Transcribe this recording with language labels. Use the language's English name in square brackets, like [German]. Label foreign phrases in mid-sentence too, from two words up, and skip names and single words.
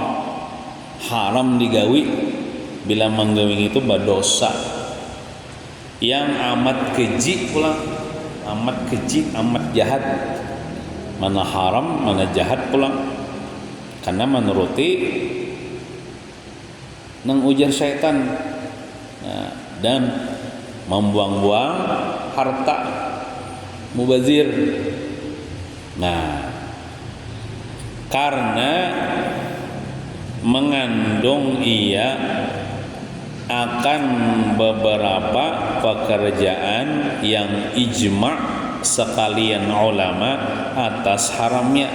[Banjar] Haram digawi, bila menggawi itu berdosa yang amat keji pula, amat keji, amat jahat. Mana haram, mana jahat pula, karena menuruti nang ujar syaitan. Nah, [Indonesian] dan membuang-buang harta, mubazir. Nah, karena mengandung ia akan beberapa pekerjaan yang ijma' sekalian ulama atas haramnya.